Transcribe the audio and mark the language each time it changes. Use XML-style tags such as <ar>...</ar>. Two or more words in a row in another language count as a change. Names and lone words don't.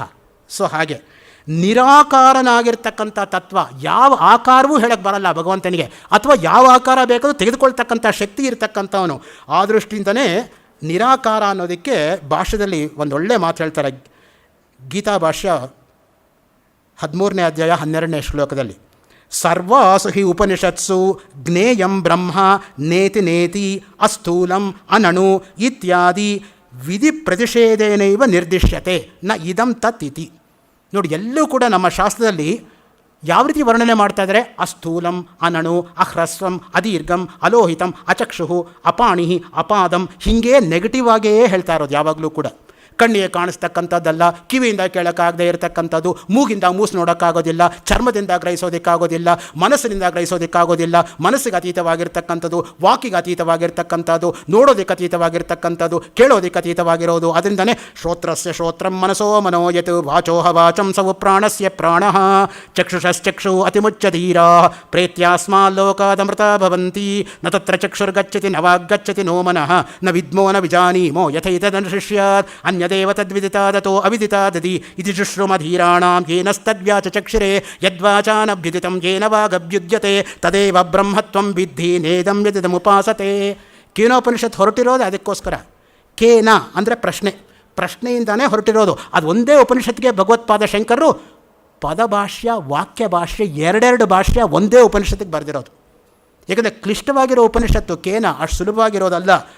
<kn>ಸೊ ಹಾಗೆ ನಿರಾಕಾರನಾಗಿರ್ತಕ್ಕಂಥ ತತ್ವ, ಯಾವ ಆಕಾರವೂ ಹೇಳಕ್ಕೆ ಬರಲ್ಲ ಭಗವಂತನಿಗೆ, ಅಥವಾ ಯಾವ ಆಕಾರ ಬೇಕಾದರೂ ತೆಗೆದುಕೊಳ್ತಕ್ಕಂಥ ಶಕ್ತಿ ಇರತಕ್ಕಂಥವನು. ಆ ದೃಷ್ಟಿಯಿಂದನೇ ನಿರಾಕಾರ ಅನ್ನೋದಕ್ಕೆ ಭಾಷ್ಯದಲ್ಲಿ ಒಂದೊಳ್ಳೆ ಮಾತು ಹೇಳ್ತಾರೆ. ಗೀತಾ ಭಾಷ್ಯ 13ನೇ ಅಧ್ಯಾಯ 12ನೇ ಶ್ಲೋಕದಲ್ಲಿ,</kn> <sa>ಸರ್ವಾಸು ಹಿ ಉಪನಿಷತ್ಸು ಜ್ಞೇಯಂ ಬ್ರಹ್ಮ ನೇತಿ ನೇತಿ ಅಸ್ಥೂಲಂ ಅನಣು ಇತ್ಯಾದಿ ವಿಧಿ ಪ್ರತಿಷೇಧೇನೈವ ನಿರ್ದಿಶ್ಯತೆ ನ ಇದಂ ತತ್ ಇತಿ.</sa> <kn>ನೋಡಿ, ಎಲ್ಲೂ ಕೂಡ ನಮ್ಮ ಶಾಸ್ತ್ರದಲ್ಲಿ ಯಾವ ರೀತಿ ವರ್ಣನೆ ಮಾಡ್ತಾ ಇದ್ದಾರೆ,</kn> <sa>ಅಸ್ಥೂಲಂ ಅನಣು ಅಹ್ರಸ್ವಂ ಅದೀರ್ಘಂ ಅಲೋಹಿತಂ ಅಚಕ್ಷು ಅಪಾಣಿ ಅಪಾದಂ,</sa> <kn>ಹೀಗೆ ನೆಗೆಟಿವ್ ಆಗಿಯೇ ಹೇಳ್ತಾ ಇರೋದು ಯಾವಾಗಲೂ ಕೂಡ. ಕಣ್ಣಿಗೆ ಕಾಣಿಸ್ತಕ್ಕಂಥದ್ದಲ್ಲ, ಕಿವಿಯಿಂದ ಕೇಳೋಕ್ಕಾಗದೇ ಇರತಕ್ಕಂಥದ್ದು, ಮೂಗಿಂದ ಮೂಸು ನೋಡೋಕ್ಕಾಗೋದಿಲ್ಲ, ಚರ್ಮದಿಂದ ಗ್ರಹಿಸೋದಕ್ಕಾಗೋದಿಲ್ಲ, ಮನಸ್ಸಿನಿಂದ ಗ್ರಹಿಸೋದಕ್ಕಾಗೋದಿಲ್ಲ, ಮನಸ್ಸಿಗೆ ಅತೀತವಾಗಿರ್ತಕ್ಕಂಥದ್ದು, ವಾಕಿಗೆ ಅತೀತವಾಗಿರ್ತಕ್ಕಂಥದ್ದು, ನೋಡೋದಕ್ಕೆ ಅತೀತವಾಗಿರ್ತಕ್ಕಂಥದ್ದು, ಕೇಳೋದಕ್ಕೆ ಅತೀತವಾಗಿರೋದು.</kn> <sa>ಅದರಿಂದನೇ ಶ್ರೋತ್ರಸ್ಯ ಶ್ರೋತ್ರಂ ಮನಸೋ ಮನೋಯತ್ ವಾಚೋಹ ವಾಚಂ ಸವು ಪ್ರಾಣಸ್ಯ ಪ್ರಾಣಃ ಚಕ್ಷುಷಶ್ಚಕ್ಷು ಅತಿಮುಚ್ಚಧೀರಾ ಪ್ರೇತ್ಯಾಸ್ಮಾಲ್ಲೋಕಾದಮೃತ ಭವಂತಿ ನ ತತ್ರ ಚಕ್ಷುರ್ಗಚ್ಚತಿ ನ ವಾಗ್ಗಚ್ಚತಿ ನೋ ಮನಃ ನ ವಿದ್ಮೋ ನ ವಿಜಾನೀಮೋ ಯಥೈತದನುಶಿಷ್ಯಾತ್ ಅನ್ಯದೇವ ತದ್ವಿದಿತಾದತೋ ಅವಿದಿತಾದದಿ ಇತಿ ಶುಶ್ರುಮಧೀರಾಣಾಂ ಯೇನಸ್ತದ್ವ್ಯಾಚಕ್ಷಿರೆ ಯದ್ವಾಚಾನಭ್ಯುದಿತಂ ಯೇನ ವಾಗಭ್ಯುಜ್ಯತೆ ತದೇವ ಬ್ರಹ್ಮತ್ವಂ ವಿದ್ಧಿ ನೇದಂ ಯದಿದಮುಪಾಸತೆ.</sa> <kn>ಕೇನೋಪನಿಷತ್ ಹೊರಟಿರೋದು ಅದಕ್ಕೋಸ್ಕರ. ಕೇನ ಅಂದರೆ ಪ್ರಶ್ನೆ, ಪ್ರಶ್ನೆಯಿಂದಾನೇ ಹೊರಟಿರೋದು. ಅದು ಒಂದೇ ಉಪನಿಷತ್ತಿಗೆ ಭಗವತ್ಪಾದ ಶಂಕರರು ಪದಭಾಷ್ಯ ವಾಕ್ಯ ಭಾಷ್ಯ ಎರಡೆರಡು ಭಾಷ್ಯ ಒಂದೇ ಉಪನಿಷತ್ತಿಗೆ ಬರೆದಿರೋದು. ಏಕೆಂದರೆ ಕ್ಲಿಷ್ಟವಾಗಿರೋ ಉಪನಿಷತ್ತು ಕೇನ ಅಷ್ಟು ಸುಲಭವಾಗಿರೋದಲ್ಲ.</kn>